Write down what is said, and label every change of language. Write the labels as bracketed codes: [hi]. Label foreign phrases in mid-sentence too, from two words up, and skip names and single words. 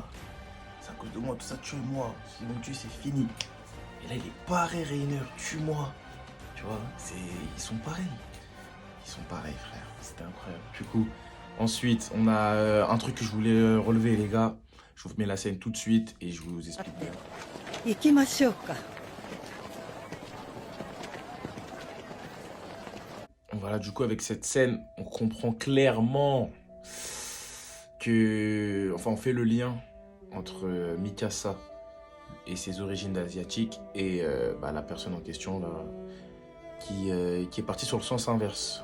[fr] C'est à cause de moi, tout ça, tuez-moi. Si vous me tuez, c'est fini. Et là, il est pareil, Reiner, tue-moi. Tu vois, ils sont pareils. Ils sont pareils, frère. C'était incroyable. Du coup, ensuite, on a un truc que je voulais relever, les gars. Je vous mets la scène tout de suite et je vous explique bien. [ja] 行きましょうか。 [fr] Voilà, du coup, avec cette scène, on comprend clairement que... Enfin, on fait le lien entre Mikasa et ses origines asiatiques et la personne en question là, qui est partie sur le sens inverse.